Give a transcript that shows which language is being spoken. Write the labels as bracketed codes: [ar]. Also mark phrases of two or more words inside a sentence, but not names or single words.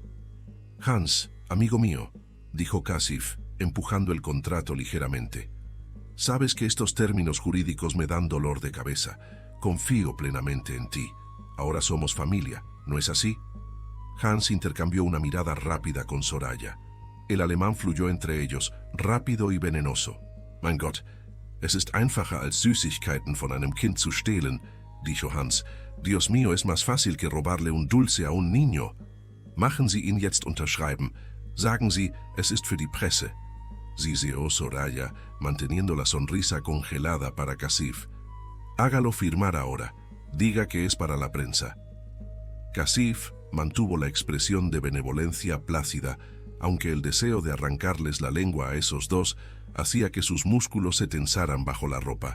[es] «Hans, amigo mío», dijo Kasif, empujando el contrato ligeramente. «Sabes que estos términos jurídicos me dan dolor de cabeza. Confío plenamente en ti. Ahora somos familia, ¿no es así?» Hans intercambió una mirada rápida con Soraya. El alemán fluyó entre ellos, rápido y venenoso. [de] «Mein Gott, es ist einfacher als Süßigkeiten von einem Kind zu stehlen», [es] dijo Hans. «Dios mío, es más fácil que robarle un dulce a un niño. [de] Machen Sie ihn jetzt unterschreiben. Sagen Sie, es ist für die Presse». [es] Siseó Soraya, manteniendo la sonrisa congelada para Kasif. «Hágalo firmar ahora. Diga que es para la prensa». Kasif mantuvo la expresión de benevolencia plácida, aunque el deseo de arrancarles la lengua a esos dos hacía que sus músculos se tensaran bajo la ropa.